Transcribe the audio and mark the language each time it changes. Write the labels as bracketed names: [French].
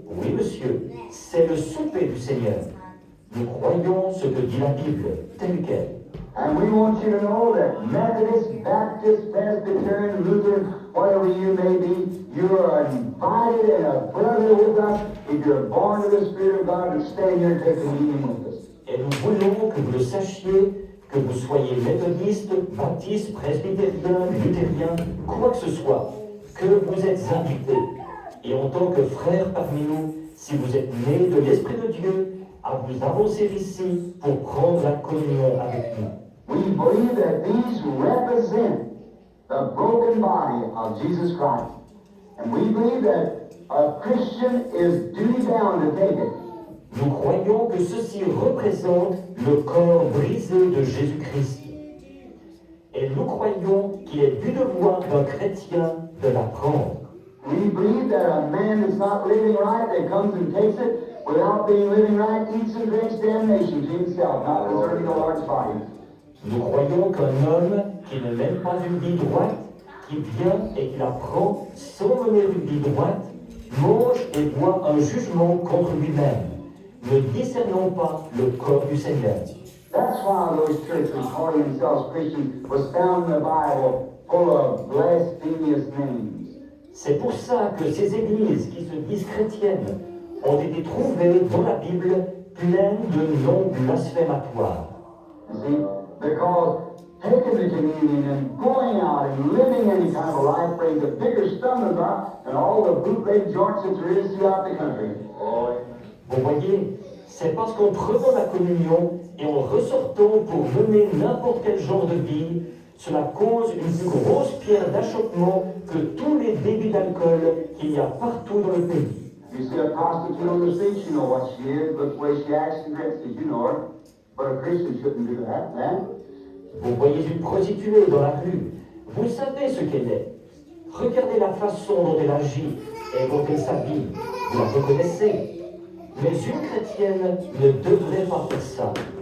[French] Oui, monsieur, c'est le souper du Seigneur. Nous croyons ce que dit la Bible, tel quel. [English] And we want you to know that Methodist, Baptist, Presbyterian, Lutheran, whatever you may be, you are invited and a brother with us if you're born of the Spirit of God to stay here and take communion with us. [French] Et nous voulons que vous le sachiez, que vous soyez méthodiste, baptiste, presbytérien, luthérien, quoi que ce soit, que vous êtes invités. Et en tant que frères parmi nous, si vous êtes nés de l'Esprit de Dieu, à vous avancer ici pour prendre la communion avec nous. [English] We believe that these represent the broken body of Jesus Christ. And we believe that a Christian is duty bound to take it. [French] Nous croyons que ceci représente le corps brisé de Jésus-Christ. Et nous croyons qu'il est du devoir d'un chrétien de la prendre. [English] We believe that a man that's not living right, that comes and takes it, without being living right, eats and drinks damnation to himself, not deserving the Lord's body. [French] Nous croyons qu'un homme qui ne mène pas une vie droite, qui vient et qui la prend sans mener une vie droite, mange et boit un jugement contre lui-même, ne discernant pas le corps du Seigneur. [English] That's why those churches calling themselves Christians was found in the Bible full of blasphemous names. [French] C'est pour ça que ces églises qui se disent chrétiennes ont été trouvées dans la Bible pleines de noms blasphématoires. [English] You see, because taking the communion and going out and living any kind of life brings a bigger stumbling block than all the bootleg joints that there is throughout the country. [French] Vous voyez, c'est parce qu'en prenant la communion et en ressortant pour mener n'importe quel genre de vie, cela cause une plus grosse pierre d'achoppement que tous les débits d'alcool qu'il y a partout dans le pays. [English] You see a prostitute on the street, you know what she is, but the way she acts and dresses, you know her. But a Christian shouldn't do that, man. [French] Vous voyez une prostituée dans la rue, vous savez ce qu'elle est. Regardez la façon dont elle agit et dont elle s'habille, vous la reconnaissez. Mais une chrétienne ne devrait pas faire ça.